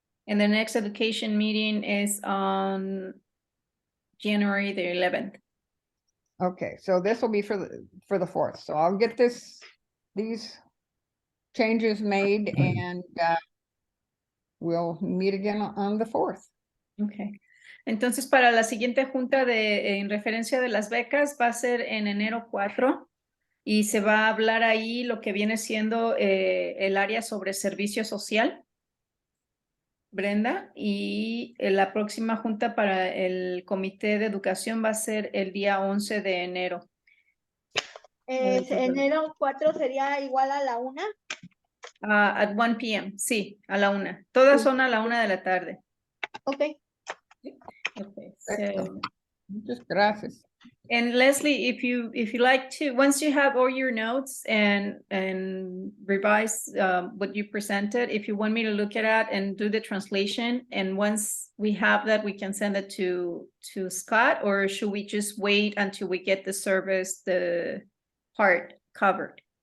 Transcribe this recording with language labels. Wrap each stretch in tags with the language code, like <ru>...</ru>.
<en>And the next education meeting is on January the 11th. okay, so this will be for the 4th, so I'll get these changes made, and we'll meet again on the 4th. Okay.</en> <es>Entonces, para la siguiente junta en referencia de las becas va a ser en enero 4 y se va a hablar ahí lo que viene siendo el área sobre servicio social, Brenda, y la próxima junta para el comité de educación va a ser el día 11 de enero. Enero 4 sería igual a la 1.</es> <en>At 1 p.m.,</en> <es>sí, a la 1. Todas son a la 1 de la tarde.</es> <en>Okay. Okay,</en> <es>Perfecto.</es> <en>so,</en> <es>Muchas gracias.</es> <en>and Leslie, if you like to, once you have all your notes and revise what you presented, if you want me to look at it and do the translation, and once we have that, we can send it to Scott, or should we just wait until we get the service, the part covered?</en>